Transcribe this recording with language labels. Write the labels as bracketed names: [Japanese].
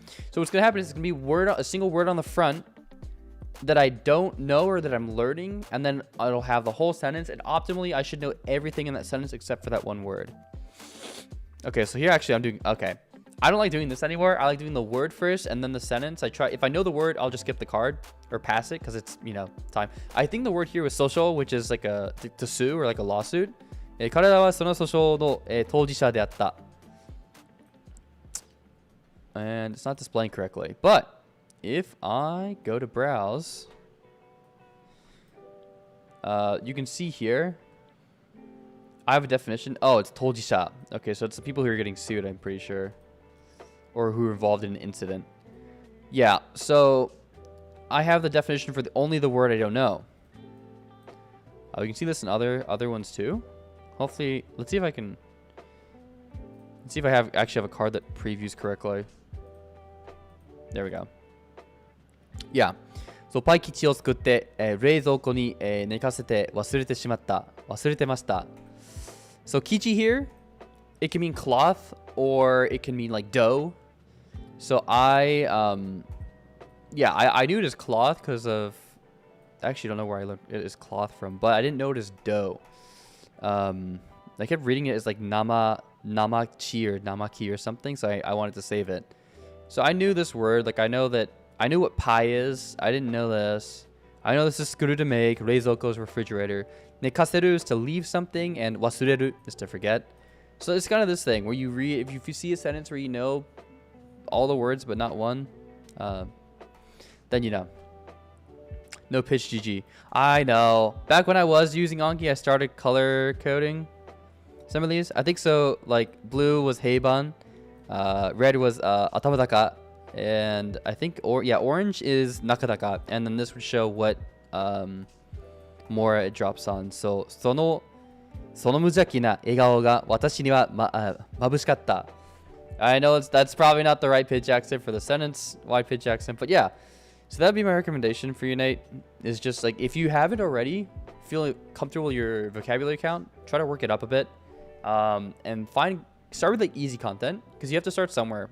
[English] So what's going to happen is it's going to be a single word on the front that I don't know or that I'm learning, and then it'll have the whole sentence, and optimally I should know everything in that sentence except for that one word. Okay, so here actually I'm doing, okay. I don't like doing this anymore. I like doing the word first and then the sentence. If I know the word, I'll just skip the card or pass it because it's, time. I think the word here was social, which is like to sue or like a lawsuit. [Japanese] 彼らはその訴訟の、当事者であった。 [English] And it's not displaying correctly. But if I go to browse, you can see here, I have a definition. Oh, it's 当事者. Okay, so it's the people who are getting sued, I'm pretty sure. Or who are involved in an incident. Yeah, so I have the definition for only the word I don't know. You can see this in other ones too. Hopefully, let's see if I actually have a card that previews correctly. There we go. Yeah. [Japanese] So パイ吉を作って、冷蔵庫に、寝かせて忘れてしまった。忘れてました。 [English] So kichi here, it can mean cloth or it can mean like dough. So I knew it as cloth because of, I actually don't know where I learned it is cloth from, but I didn't know it as dough. I kept reading it as like namachi or namaki or something, so I wanted to save it. So I knew this word, like I knew what pie is. I didn't know this. I know this is skuru to make, reizoko is refrigerator. Nekaseru is to leave something, and wasureru is to forget. So it's kind of this thing where you read, if you see a sentence where you know all the words but not one, then you know. No pitch GG. I know. Back when I was using Anki, I started color coding some of these. I think so, like blue was Heiban, red was Atamadaka, and I think orange is Nakadaka, and then this would show what Mora it drops on. [Japanese] So その無邪気な笑顔が私には眩しかった. [English] I know that's probably not the right pitch accent for the sentence, wide pitch accent, but yeah. So that'd be my recommendation for you, Nate, is just like, if you haven't already, feel comfortable with your vocabulary count, try to work it up a bit, and start with like easy content, because you have to start somewhere.